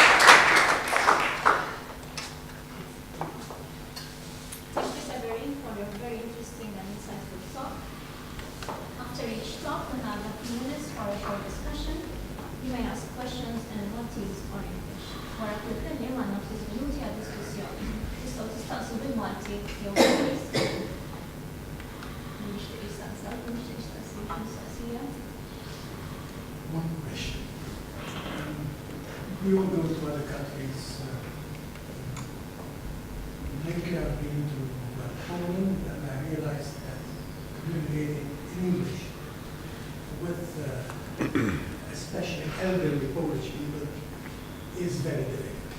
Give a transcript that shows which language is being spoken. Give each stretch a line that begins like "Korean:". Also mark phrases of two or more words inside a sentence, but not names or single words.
English: Thank you, Séverine, for your for a short discussion. You may ask questions in Maltese or English.
Maltese: Wara kull kelliem għandna ftit minuti għad-diskussjoni. Tistgħu tistaqsu bil-Malti jew bil-Ingliż. Nixtieq jistaqsal, nixtieq jistaqsija.
English: One question. We all go to other countries. Lately I've been to Poland and I realized that communicating in English with especially elderly Polish people is very difficult.